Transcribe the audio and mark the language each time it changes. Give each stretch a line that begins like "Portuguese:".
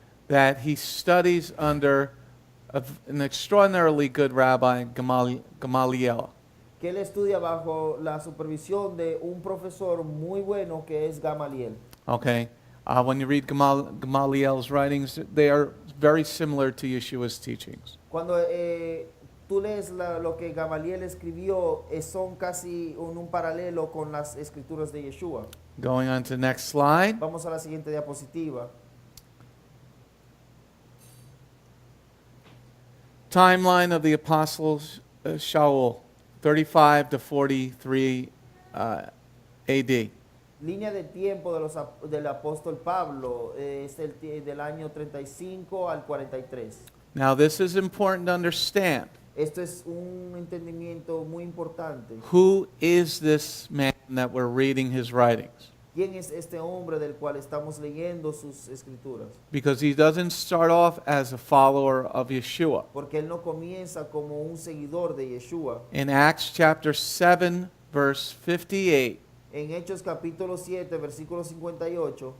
English: that he studies under an extraordinarily good rabbi, Gamaliel.
Spanish: que él estudia bajo la supervisión de un profesor muy bueno que es Gamaliel.
English: Okay? When you read Gamaliel's writings, they are very similar to Yeshua's teachings.
Spanish: Cuando tú lees lo que Gamaliel escribió, son casi un paralelo con las escrituras de Yeshua.
English: Going on to the next slide.
Spanish: Vamos a la siguiente diapositiva.
English: Timeline of the apostles Shaul, 35 to 43 AD.
Spanish: Línea de tiempo del apóstol Pablo es del año 35 al 43.
English: Now this is important to understand.
Spanish: Esto es un entendimiento muy importante.
English: Who is this man that we're reading his writings?
Spanish: ¿Quién es este hombre del cual estamos leyendo sus escrituras?
English: Because he doesn't start off as a follower of Yeshua.
Spanish: Porque él no comienza como un seguidor de Yeshua.
English: In Acts chapter 7, verse 58,
Spanish: En Hechos capítulo 7, versículo 58,